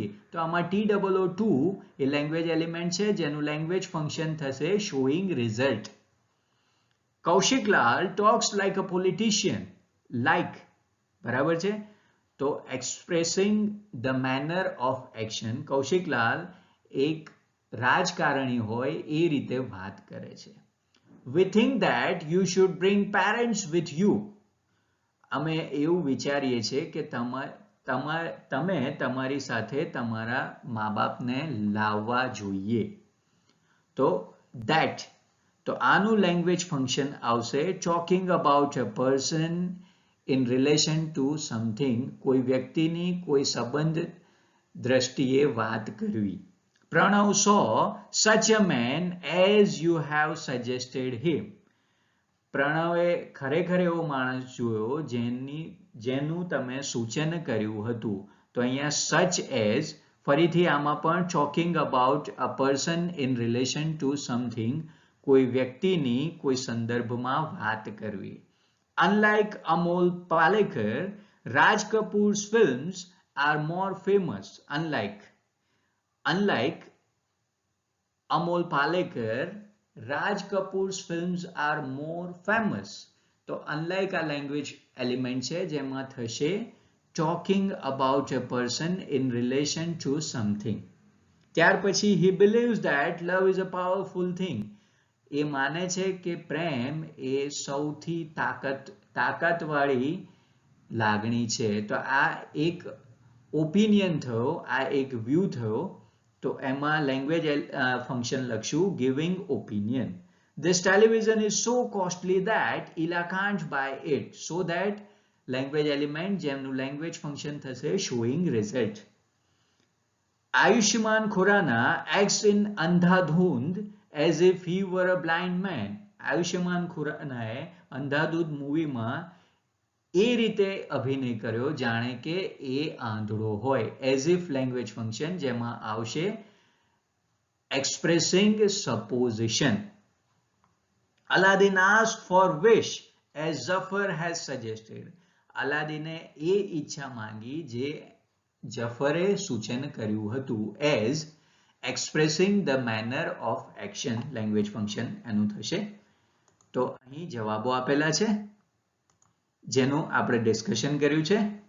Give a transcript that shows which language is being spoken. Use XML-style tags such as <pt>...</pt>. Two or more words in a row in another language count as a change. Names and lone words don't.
<gu>તો આમાં TOO2 એ</gu> <en>language element</en> <gu>છે જેનું</gu> <en>language function</en> <gu>થશે</gu> <en>showing result. Kaushiklal talks like a politician. લાઈક</en> <gu>બરાબર છે. તો</gu> <en>expressing the manner of action.</en> <gu>કૌશિકલાલ એક રાજકારણી હોય એ રીતે વાત કરે છે.</gu> <en>We think that you should bring parents with you.</en> <gu>અમે એવું વિચારીએ છીએ કે તમે તમારી સાથે તમારા મા બાપને લાવવા જોઈએ.</gu> <en>તો that,</en> <gu>તો આનું</gu> <en>language function આવશે talking about a person in relation to something.</en> <gu>કોઈ વ્યક્તિની કોઈ સંબંધ દ્રષ્ટિએ વાત કરવી.</gu> <en>પ્રણવ saw such a man as you have suggested him.</en> <gu>પ્રણવે ખરેખર એવો માણસ જોયો જેનું તમે સૂચન કર્યું હતું. તો અહીંયા</gu> <en>such as,</en> <gu>ફરીથી આમાં પણ</gu> <en>talking about a person in relation to something,</en> <gu>કોઈ વ્યક્તિની કોઈ સંદર્ભમાં વાત કરવી.</gu> <en>Unlike Amol Palekar, Raj Kapoor's films are more famous. Unlike Amol Palekar, Raj Kapoor's films are more famous. તો unlike આ language element</en> <gu>છે જેમાં થશે</gu> <en>talking about a person in relation to something.</en> <gu>ત્યાર પછી</gu> <en>he believes that love is a powerful thing.</en> <gu>એ માને છે કે પ્રેમ એ સૌથી તાકાતવાળી લાગણી છે. તો આ એક ઓપિનિયન થયો, આ એક વ્યૂ થયો. તો એમાં</gu> <en>language function</en> <gu>લખશું</gu> <en>giving opinion. This television is so costly that Ila can't buy it. So that language element જેમનું language function થશે showing result. Ayushmann Khurrana acts in Andhadhund as if he were a blind man.</en> <gu>આયુષ્યમાન ખુરાનાએ અંધાધૂંધ મૂવીમાં એ રીતે અભિનય કર્યો જાણે કે એ આંધળો હોય.</gu> <en>as if language function</en> <gu>જેમાં આવશે</gu> <en>expressing supposition. Aladdin asked for wish as Zafar has suggested.</en> <gu>અલાદીને એ ઈચ્છા માંગી જે જફરે સૂચન કર્યું હતું.</gu> <en>as expressing the manner of action language function</en> <gu>એનું થશે. તો અહીં જવાબો આપેલા છે જેનું આપણે ડિસ્કશન કર્યું છે.</gu>